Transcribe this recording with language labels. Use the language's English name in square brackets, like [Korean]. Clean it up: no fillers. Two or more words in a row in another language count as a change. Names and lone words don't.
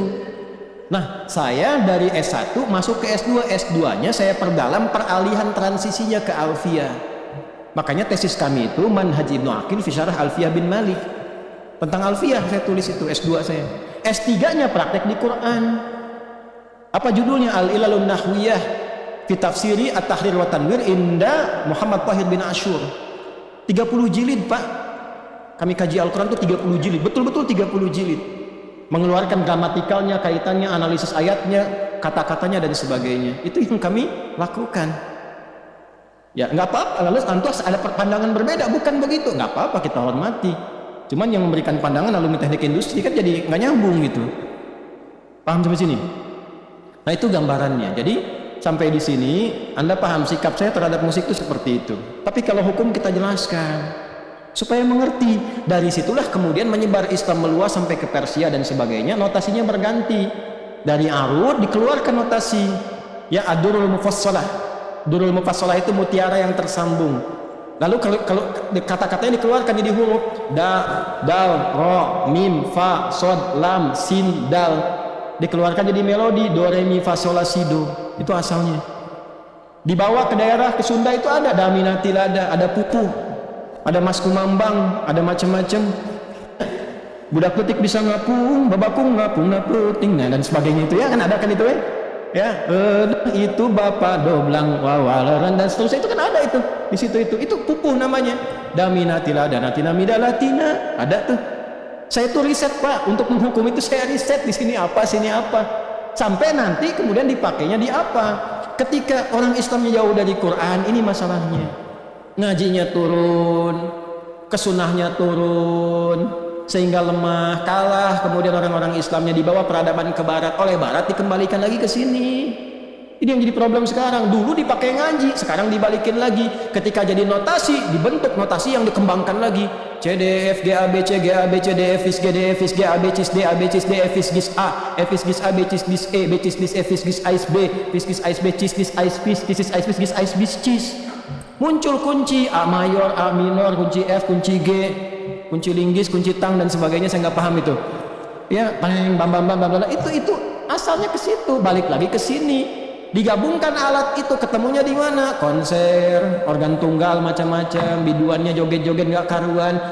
[Indonesian] Nah saya dari S1 masuk ke S2. S2-nya saya perdalam peralihan transisinya ke alfiyah. Makanya tesis kami itu Manhaj Ibnu Aqil fi Syarah Alfiyah bin Malik. Tentang alfiyah saya tulis itu S2 saya. S3-nya praktek di Quran. Apa judulnya? Al-Ilalun Nahwiyah fi Tafsiri At-Tahrir wa Tanwir inda Muhammad Tahir bin Ashur. 30 jilid, Pak. Kami kaji Al-Quran itu 30 jilid. Betul-betul 30 jilid. Mengeluarkan gramatikalnya, kaitannya, analisis ayatnya, kata-katanya dan sebagainya. Itu yang kami lakukan. Ya nggak apa-apa, lalu antus ada pandangan berbeda, bukan begitu, nggak apa-apa, kita hormati. Cuman yang memberikan pandangan alumni teknik industri kan jadi nggak nyambung gitu. Paham sampai sini? Nah itu gambarannya. Jadi sampai di sini Anda paham sikap saya terhadap musik itu seperti itu. Tapi kalau hukum kita jelaskan supaya mengerti. Dari situlah kemudian menyebar Islam meluas sampai ke Persia dan sebagainya. Notasinya berganti. Dari arud dikeluarkan notasi ya ad-durul mufassalah. Durul mufassalah itu mutiara yang tersambung. Lalu kalau kata-katanya dikeluarkan jadi huruf da, dal, ro, mim, fa, sod, lam, sin, dal. Dikeluarkan jadi melodi do, re, mi, fa, sol, la, si, do. Itu asalnya. Dibawa ke daerah ke Sunda itu ada daminati lada, ada pupuh, ada mas kumambang, ada macam-macam. [Sundanese] Budak petik bisa ngapung, babakung ngapung naputing, [Indonesian] nah dan sebagainya itu ya kan ada kan itu ya. Ya, itu bapak doblang wawalaran dan seterusnya itu kan ada itu di situ itu pupuh namanya daminatillah dan natinamida latina ada tuh. Saya tuh riset Pak untuk menghukum itu, saya riset di sini apa sampai nanti kemudian dipakainya di apa. Ketika orang Islamnya jauh dari Quran, ini masalahnya ngajinya turun, kesunahnya turun, sehingga lemah, kalah. Kemudian orang-orang Islamnya dibawa peradaban ke barat, oleh barat dikembalikan lagi ke sini. Ini yang jadi problem sekarang. Dulu dipakai ngaji, sekarang dibalikin lagi. Ketika jadi notasi, dibentuk notasi yang dikembangkan lagi. C D F G A B C G A B C D F is G D F is G A B C D A B C D F is Gis A F is Gis A B C Gis E B C Gis F is Gis Ais B F is Gis Ais B Cis Gis Ais Bis Cis Ais Bis Gis Ais Bis Cis. Muncul kunci A mayor, A minor, kunci F, kunci G, kunci linggis, kunci tang dan sebagainya. Saya nggak paham itu. Ya, bam itu asalnya ke situ, balik lagi ke sini. Digabungkan alat itu ketemunya di mana? Konser, organ tunggal macam-macam, biduannya joget-joget nggak karuan.